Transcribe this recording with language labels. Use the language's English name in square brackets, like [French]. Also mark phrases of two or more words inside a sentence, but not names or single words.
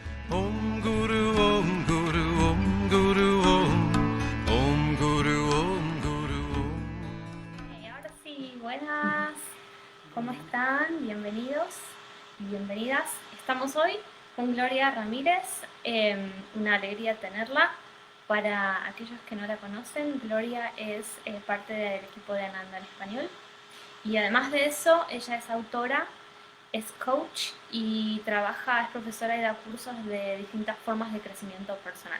[Sanskrit] ॐ गुरु ॐ गुरु ॐ गुरु ॐ ॐ गुरु ॐ गुरु ॐ. [Spanish] Ahora sí, buenas, ¿cómo están? Bienvenidos y bienvenidas. Estamos hoy con Gloria Ramírez, una alegría tenerla. Para aquellos que no la conocen, Gloria es parte del equipo de Ananda en español y además de eso, ella es autora, es coach y trabaja, es profesora y da cursos de distintas formas de crecimiento personal.